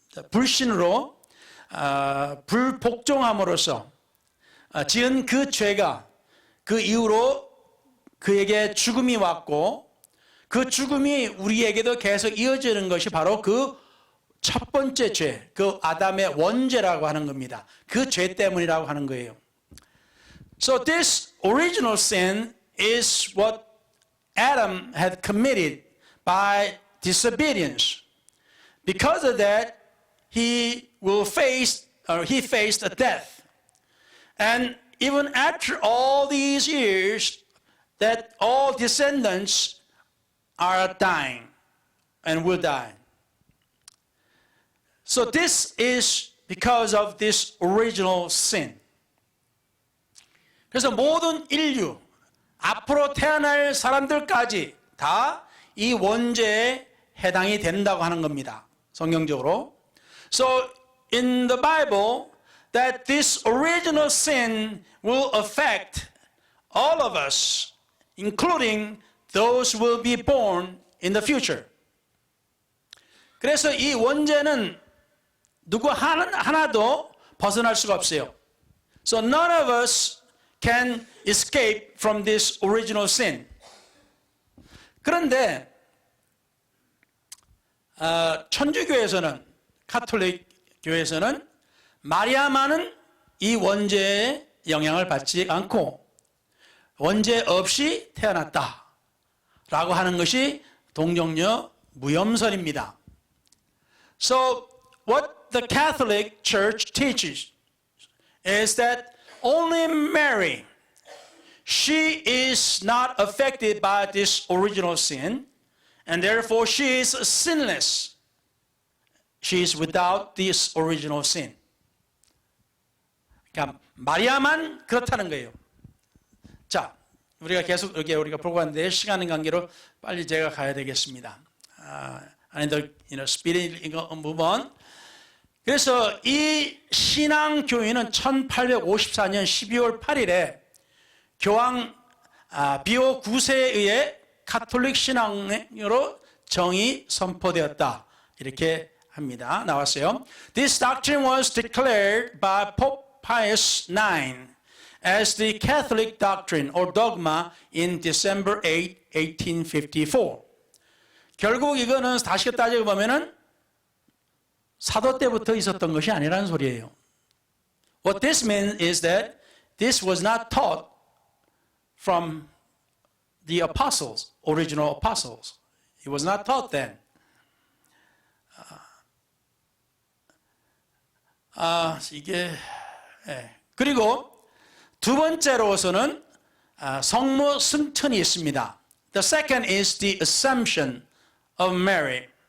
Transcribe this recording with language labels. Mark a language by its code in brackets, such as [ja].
[ko] 불신으로 불복종함으로써 지은 그 죄가 그 이후로 그에게 죽음이 왔고 그 죽음이 우리에게도 계속 이어지는 것이 바로 그 첫 번째 죄, 그 아담의 원죄라고 하는 겁니다. 그 죄 때문이라고 하는 거예요. [en] So this original sin is what Adam had committed by disobedience. Because of that, he faced a death. And even after all these years, that all descendants are dying and will die. So this is because of this original sin. [ko] 그래서 모든 인류, 앞으로 태어날 사람들까지 다 이 원죄에 해당이 된다고 하는 겁니다. 성경적으로. [en] So in the Bible, that this original sin will affect all of us, including those who will be born in the future. [ko] 그래서 이 원죄는 누구 하나도 벗어날 수가 없어요. [en] So none of us can escape from this original sin. [ko] 그런데 천주교에서는, 가톨릭 교회에서는 마리아만은 이 원죄의 영향을 받지 않고 원죄 없이 태어났다 라고 하는 것이 동정녀 무염설입니다. [en] So what the Catholic Church teaches is that only Mary, she is not affected by this original sin, and therefore she is sinless. She is without this original sin. [ko] 그러니까 마리아만 그렇다는 거예요. 자, 우리가 계속 여기 우리가 보고 왔는데 시간의 관계로 빨리 제가 가야 되겠습니다. [en] I need to speed move on. [ko] 그래서 이 신앙교회는 1854년 12월 8일에 교황 비오 9세에 의해 가톨릭 신앙으로 정의 선포되었다. 이렇게 합니다. 나왔어요. [en] This doctrine was declared by Pope Pius IX as the Catholic doctrine or dogma in December 8, 1854. [ko] 결국 이거는 다시 따지고 보면은 사도 때부터 있었던 것이 아니라는 소리예요. [en] What this means is that this was not taught from the apostles, original apostles. It was not taught then. [ko] 그리고 두 번째로서는 성모 승천이 있습니다. [en] The second is the Assumption of Mary.